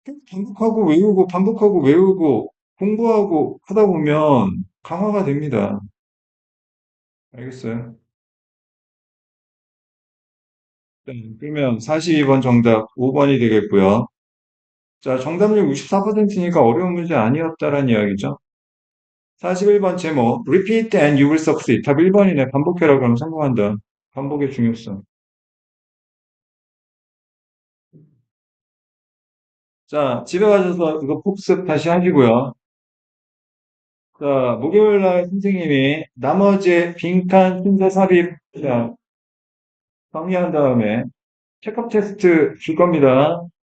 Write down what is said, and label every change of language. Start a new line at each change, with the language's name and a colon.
Korean: 반복하고 외우고, 반복하고 외우고, 공부하고 하다 보면 강화가 됩니다. 알겠어요? 그러면 42번 정답 5번이 되겠고요. 자, 정답률 64%니까 어려운 문제 아니었다라는 이야기죠. 41번 제목,
English: Repeat and you will succeed.
Korean: 답 1번이네. 반복해라 그러면 성공한다. 반복의 중요성. 자, 집에 가셔서 이거 복습 다시 하시고요. 자, 목요일 날 선생님이 나머지 빈칸 순서 삽입 자, 정리한 다음에 체크업 테스트 줄 겁니다.